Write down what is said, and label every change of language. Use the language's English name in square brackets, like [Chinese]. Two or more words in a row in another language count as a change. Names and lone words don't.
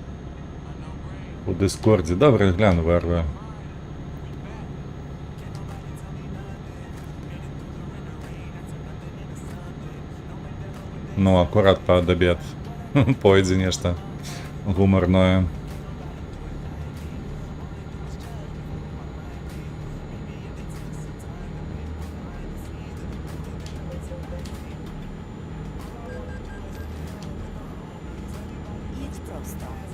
[Ukrainian] У Дискорді. Добре, гляну, варвар. Ну, [Belarusian] акурат пад обед. Пойдзе нешта гумарное. [Polish] Jedź prosto.